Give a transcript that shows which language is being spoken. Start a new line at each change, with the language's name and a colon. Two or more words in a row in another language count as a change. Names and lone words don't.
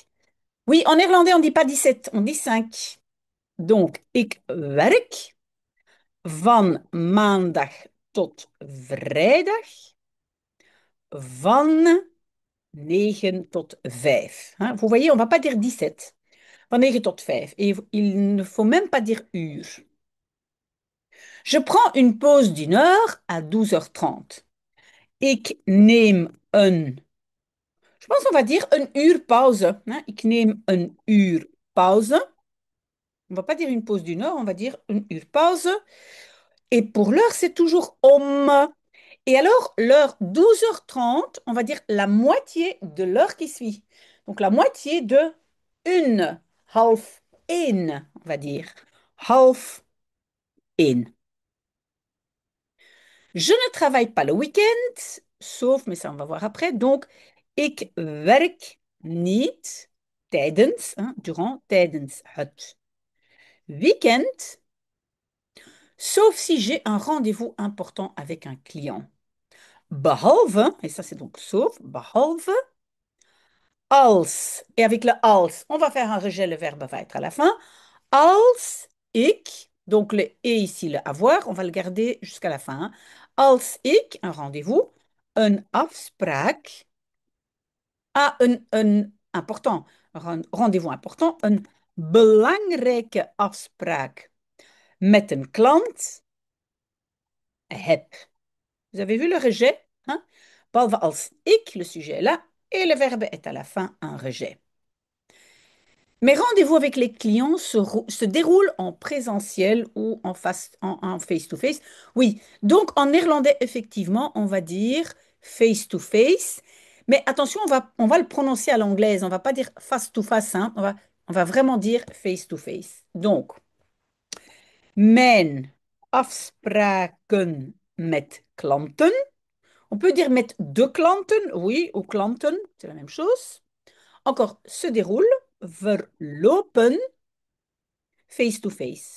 French: Oui, en néerlandais, on ne dit pas 17, on dit 5. Donc,
Dutch: ik werk van maandag tot vrijdag van 9 tot 5.
French: Hein, vous voyez, on ne va pas dire 17.
Dutch: Van 9 tot 5.
French: Et il ne faut même pas dire uur. Je prends une pause d'une heure à 12h30.
Dutch: Ik neem een.
French: Je pense qu'on va dire
Dutch: een uur pauze.
French: Hein.
Dutch: Ik neem een uur pauze.
French: On va pas dire une pause d'une heure, on va dire une
Dutch: uur pauze.
French: Et pour l'heure, c'est toujours om. Et alors, l'heure 12h30, on va dire la moitié de l'heure qui suit. Donc, la moitié de une,
Dutch: half in,
French: on va dire.
Dutch: Half in.
French: Je ne travaille pas le week-end, sauf, mais ça on va voir après. Donc,
Dutch: ik werk niet tijdens, hein, durant, tijdens het weekend,
French: sauf si j'ai un rendez-vous important avec un client. Behalve, et ça c'est donc sauf,
Dutch: behalve, als.
French: Et avec le als, on va faire un rejet, le verbe va être à la fin.
Dutch: Als ik,
French: donc le et ici, le avoir, on va le garder jusqu'à la fin. Hein.
Dutch: Als ik,
French: un rendez-vous,
Dutch: een afspraak, een important,
French: rendez-vous important,
Dutch: een belangrijke afspraak met een klant heb.
French: Vous avez vu le rejet? Hein?
Dutch: behalve als ik,
French: le sujet est là, et le verbe est à la fin, un rejet. Mes rendez-vous avec les clients se déroulent en présentiel ou en
English: face-to-face.
French: Oui, donc en néerlandais, effectivement, on va dire
English: face-to-face.
French: Mais attention, on va le prononcer à l'anglaise. On va pas dire
English: face-to-face,
French: hein. On va vraiment dire
English: face-to-face.
French: Donc,
Dutch: mijn afspraken met klanten.
French: On peut dire
Dutch: met de klanten,
French: oui, ou klanten, c'est la même chose. Encore, se déroule,
Dutch: verlopen,
English: face to face.